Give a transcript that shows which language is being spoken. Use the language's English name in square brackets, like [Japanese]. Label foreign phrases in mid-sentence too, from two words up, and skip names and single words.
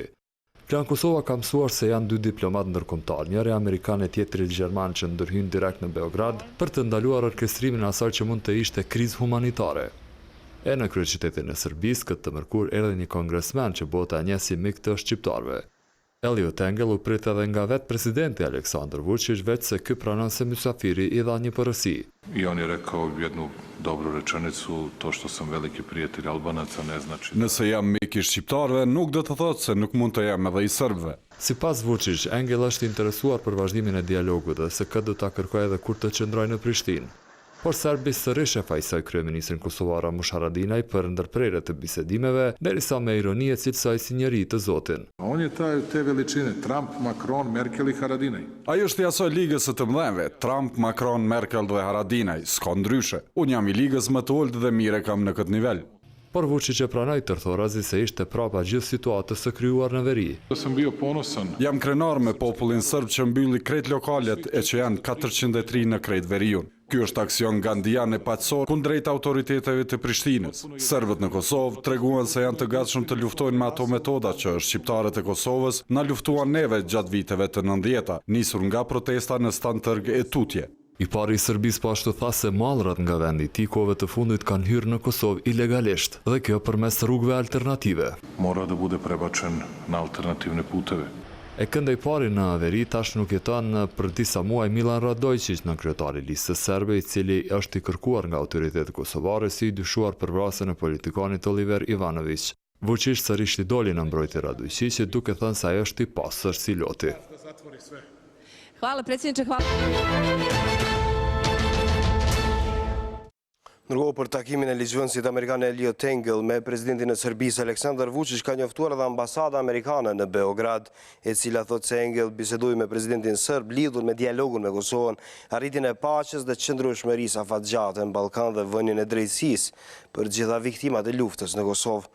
[Albanian] Klan Kosova ka mësuar se janë 2 diplomat ndërkombëtar, njëri amerikan e tjetri gjerman, që ndërhyjnë direkt në Beograd për të ndaluar orkestrimin e asaj që mund të ishte krizë humanitare. E në kryeqytetin e Serbisë këtë të mërkur erdhi një kongresmen që bota e njeh si mik të shqiptarëve. Elliot Engel u prit edhe nga vetë presidenti Aleksandar Vučić, veç se ky pranon se mysafiri i dha një porosi. [Serbian] I on je rekao jednu dobru rečenicu, to što sam veliki prijatelj Albanaca ne znači... [Albanian] Nëse jam mik i shqiptarëve, nuk do të thotë se nuk mund të jam edhe i serbëve. Sipas Vučić, Engel është interesuar për vazhdimin e dialogut dhe se këtë do ta kërkojë edhe kur të qëndrojë në Prishtinë. Por serbi sërish e fajsoj kryeministrin kosovar Ramush Haradinaj për ndërprerje të bisedimeve, derisa me ironi e cilësoj si njeri të zotin. [Serbian] On je te veličine, Trump, Macron, Merkel i Haradinaj. [Albanian] Ai është i asoj ligës së të mëdhenjve, Trump, Macron, Merkel dhe Haradinaj, s'ka ndryshe. Unë jam i ligës më të ulët dhe mire kam në këtë nivel. Por Vučić e pranoi tërthorazi se ishte prapa gjithë situatës së krijuar në veri. [Serbian] Sam bio ponosan. [Albanian] Jam krenar me popullin serb që mbylli krejt lokalet e që janë 403 në krejt veriun. Ky është aksion gandian e paqësor kundrejt autoriteteve të Prishtinës. Serbët në Kosovë treguan se janë të gatshëm të luftojnë me ato metoda që shqiptarët e Kosovës na luftuan neve gjatë viteve të 90-ta, nisur nga protesta në Stantërg e tutje. I pari i Serbisë po ashtu tha se mallrat nga vendi i tij kohëve të fundit kanë hyrë në Kosovë ilegalisht, dhe kjo përmes rrugëve alternative. [Serbian] Mora da bude prebačen na alternativne puteve. [Albanian] E këndej pari në veri tash nuk jeton për disa muaj Milan Radojčić, në kryetari listës serbe, i cili është i kërkuar nga autoritetet kosovare si i dyshuar për vrasjen e politikanit Oliver Ivanović. Vučić sërish i doli në mbrojtje Radojčićit, duke thënë se ai është i pastër si loti. [Serbian] Hvala predsjedniče, hvala. [Albanian] Ndërkohë për takimin e ligjvënësit amerikan Elliot Engel me presidentin e Serbisë Aleksandar Vučić ka njoftuar edhe ambasada amerikane në Beograd, e cila thotë se Engel bisedoi me presidentin serb lidhur me dialogun me Kosovën, arritjen e paqes dhe qëndrueshmërisë afatgjate në Ballkan dhe vënien e drejtësisë për gjitha viktimat e luftës në Kosovë.